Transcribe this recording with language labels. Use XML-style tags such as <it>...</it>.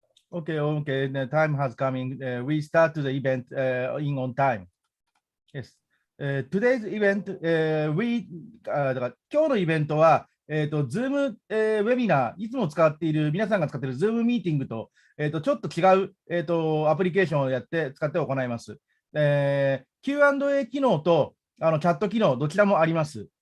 <en>Okay, okay. The time has coming. We start the event in on time. Yes. Today's event, we</en> <ja>だから今日のイベントは、Zoom、ウェビナー、いつも使っている、皆さんが使っている Zoom ミーティングと、ちょっと違う、アプリケーションを使って行います。 Q&A 機能とチャット機能、どちらもあります。</ja>